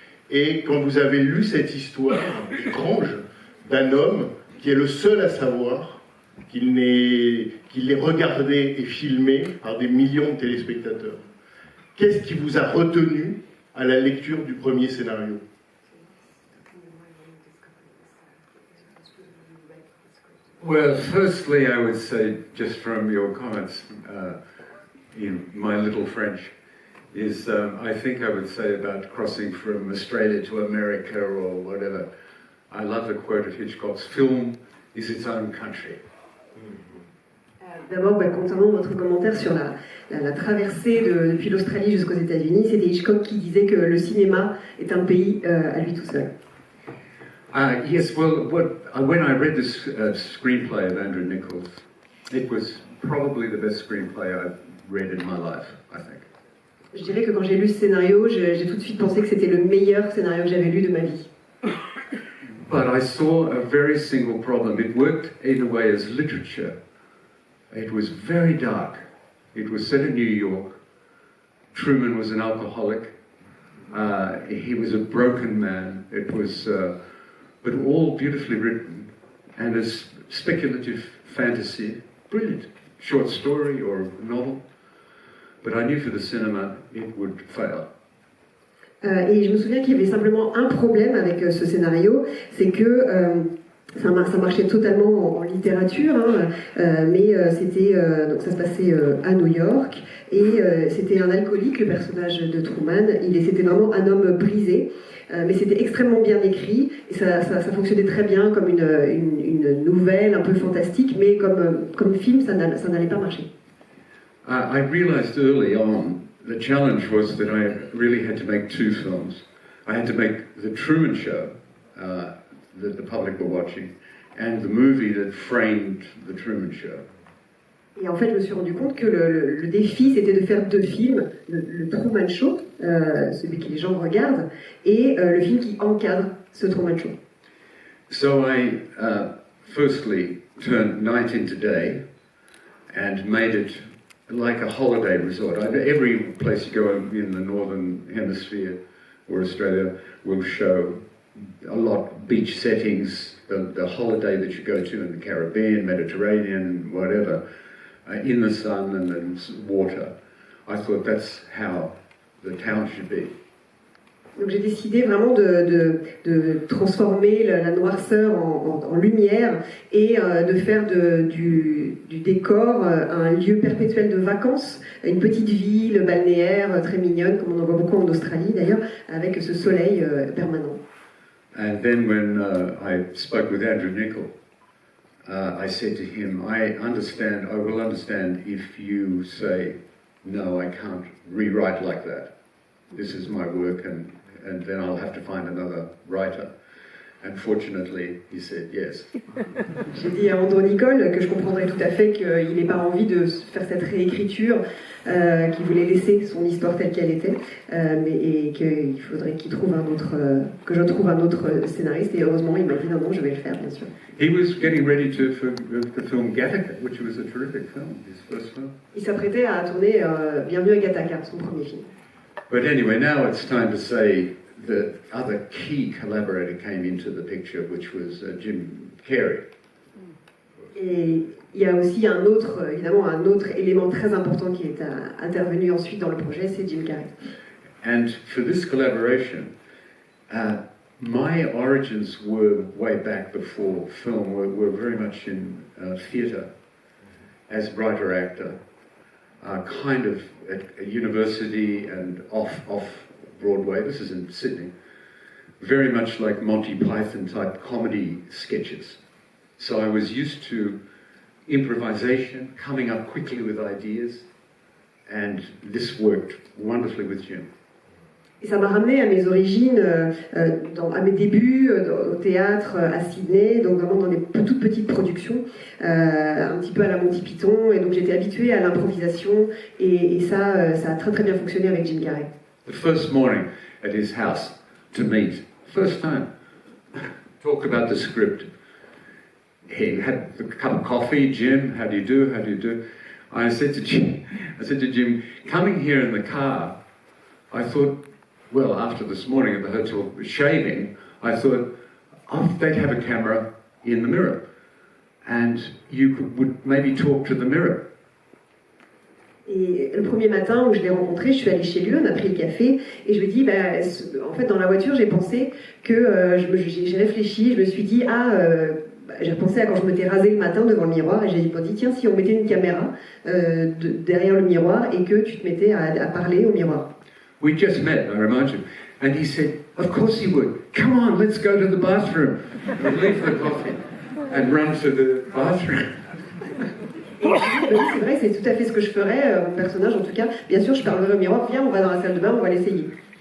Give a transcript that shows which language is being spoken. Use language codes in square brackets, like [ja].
[fr] Et quand vous avez lu cette histoire étrange d'un homme qui est le seul à savoir qu'il est regardé et filmé par des millions de téléspectateurs, qu'est-ce qui vous a retenu à la lecture du premier scénario? [en] Well, firstly, I would say, just from your comments in my little French, is I think I would say about crossing from Australia to America or whatever. I love the quote of Hitchcock's, film is its own country. [fr] D'abord, concernant votre commentaire sur la traversée depuis l'Australie jusqu'aux États-Unis, c'était Hitchcock qui disait que le cinéma est un pays à lui tout seul. [en] Yes, well, when I read this screenplay of Andrew Nichols, it was probably the best screenplay I've read in my life, I think. [fr] Je dirais que quand j'ai lu ce scénario, j'ai tout de suite pensé que c'était le meilleur scénario que j'avais lu de ma vie. [en] But I saw a very single problem. It worked in a way as literature. It was very dark. It was set in New York. Truman was an alcoholic. He was a broken man. It was, but all beautifully written, and a speculative fantasy, brilliant short story or novel. But I knew for the cinema it would fail. [fr] Et je me souviens qu'il y avait simplement un problème avec ce scénario, c'est que ça marchait totalement en littérature, hein, mais donc ça se passait à New York, et c'était un alcoolique, le personnage de Truman. C'était vraiment un homme brisé, mais c'était extrêmement bien écrit, et ça fonctionnait très bien comme une nouvelle un peu fantastique, mais comme film, ça n'allait pas marcher. [en] I realized early on the challenge was that I really had to make two films. I had to make the Truman Show that the public were watching, and the movie that framed the Truman Show. [fr] Et en fait, je me suis rendu compte que le défi, c'était de faire deux films, le Truman Show, celui que les gens regardent, et le film qui encadre ce Truman Show. [en] So I firstly turned night into day and made it like a holiday resort. Every place you go in the northern hemisphere or Australia will show a lot beach settings, the holiday that you go to in the Caribbean, Mediterranean, whatever, in the sun and the water. I thought that's how the town should be. [fr] Donc j'ai décidé vraiment de transformer la noirceur en lumière et de faire du décor un lieu perpétuel de vacances, une petite ville balnéaire très mignonne, comme on en voit beaucoup en Australie d'ailleurs, avec ce soleil permanent. [en] And then when I spoke with Andrew Nicholl, I said to him, I will understand if you say, no, I can't rewrite like that. This is my work and then I'll have to find another writer. And fortunately, he said yes. [fr] J'ai dit à Andrew Nicholl que je comprendrais tout à fait qu'il n'ait pas envie de faire cette réécriture, qu'il voulait laisser son histoire telle qu'elle était, et qu'il faudrait qu'il trouve que je trouve un autre scénariste. Et heureusement, il m'a dit non, je vais le faire, bien sûr. [en] He was getting ready for the film Gattaca, which was a terrific film, his first film. [fr] Il s'apprêtait à tourner Bienvenue à Gattaca, son premier film. [en] But anyway, now it's time to say the other key collaborator came into the picture, which was Jim Carrey. [fr] Et il y a aussi évidemment un autre élément très important qui est intervenu ensuite dans le projet, c'est Jim Carrey. [en] And for this collaboration, my origins were way back before film, were very much in theatre as writer-actor. Kind of at a university and off Broadway. This is in Sydney. Very much like Monty Python type comedy sketches. So I was used to improvisation, coming up quickly with ideas, and this worked wonderfully with Jim. [fr] Et ça m'a ramené à mes origines, à mes débuts au théâtre à Sydney, donc vraiment dans des toutes petites productions, un petit peu à la Monty Python, et donc j'étais habituée à l'improvisation, et ça a très très bien fonctionné avec Jim Carrey. [en] The first morning at his house to meet, first time, talk about the script. He had a cup of coffee. Jim, how do you do? How do you do? I said to Jim, coming here in the car, I thought, well, after this morning at the hotel shaving, I thought, oh, they'd have a camera in the mirror, and would maybe talk to the mirror. [fr] Et le premier matin où je l'ai rencontré, je suis allée chez lui, on a pris le café, et je lui ai dit, en fait, dans la voiture, j'ai pensé que j'ai réfléchi, je me suis dit, j'ai repensé à quand je m'étais rasé le matin devant le miroir, et j'ai dit, tiens, si on mettait une caméra derrière le miroir et que tu te mettais à parler au miroir. [en] We just met, I remind you, and he said, of course he would. Come on, let's go to the bathroom. And leave the coffee and run to the bathroom. [fr] Et oui, c'est vrai, c'est tout à fait ce que je ferais, mon personnage en tout cas. Bien sûr, je parlerai au miroir, viens, on va dans la salle de bain, on va l'essayer.